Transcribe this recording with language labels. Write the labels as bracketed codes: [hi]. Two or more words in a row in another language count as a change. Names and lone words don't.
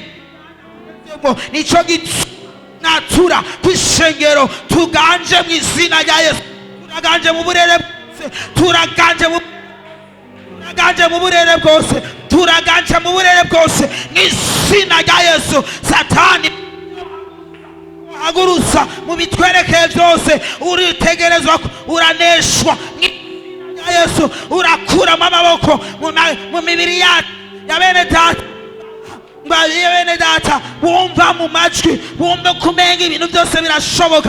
[rn] Nico gituma kw'ishengero tuganje mu izina rya Yesu, turaganje mu burere bwose, turaganje mu burere bwose mu izina rya Yesu. Satani hagurusa mu bitwerekeye byose, uritegerezwa, uraneshwa ya Yesu. Urakuramo amaboko mu mibiri ya bene data, bumva mu majwi, bumva kumenga ibintu byose birashoboka.